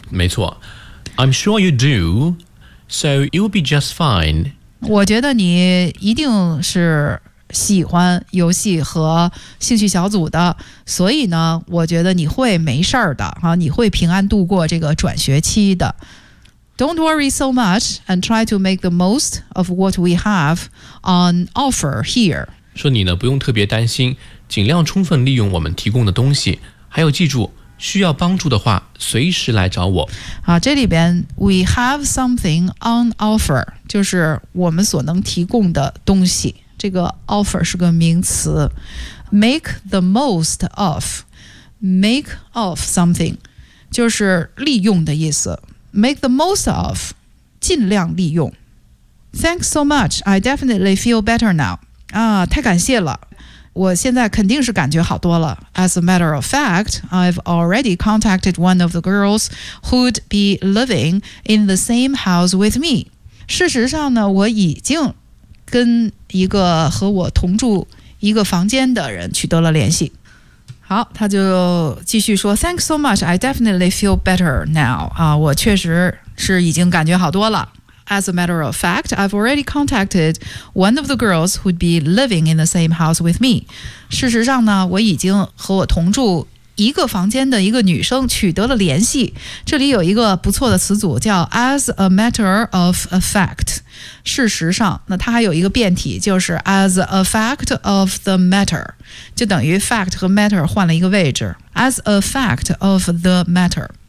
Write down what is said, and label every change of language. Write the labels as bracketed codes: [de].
[zh] 没错 [en] ，I'm sure you do， so you'll be just fine。 [zh] 我觉得你一定是喜欢游戏和兴趣小组的，所以呢，我觉得你会没事儿的啊，你会平安度过这个转学期的。 [en] Don't worry so much and try to make the most of what we have on offer here。 [zh] 说你呢，不用特别担心，尽量充分利用我们提供的东西。还有，记住，需要帮助的话，随时来找我。啊，这里边 [en] we have something on offer， [zh] 就是我们所能提供的东西。这个 offer 是个名词 [en] make the most of， [zh] make of something 就是利用的意思， make the most of 尽量利用。 [en] Thanks so much, I definitely feel better now、 [zh] 太感谢了，我现在肯定是感觉好多了。 [en] As a matter of fact, I've already contacted one of the girls who'd be living in the same house with me。 [zh] 事实上呢，我已经跟一个和我同住一个房间的人取得了联系。好，他就继续说 [en] Thanks so much, I definitely feel better now、 [zh] 我确实是已经感觉好多了。 [en] As a matter of fact, I've already contacted one of the girls who'd be living in the same house with me。 [zh] 事实上呢，我已经和我同住一个房间的一个女生取得了联系。这里有一个不错的词组叫 [en] as a matter of a fact， [zh] 事实上，那它还有一个变体，就是 [en] as a fact of the matter， [zh] 就等于 fact 和 matter 换了一个位置， as a fact of the matter。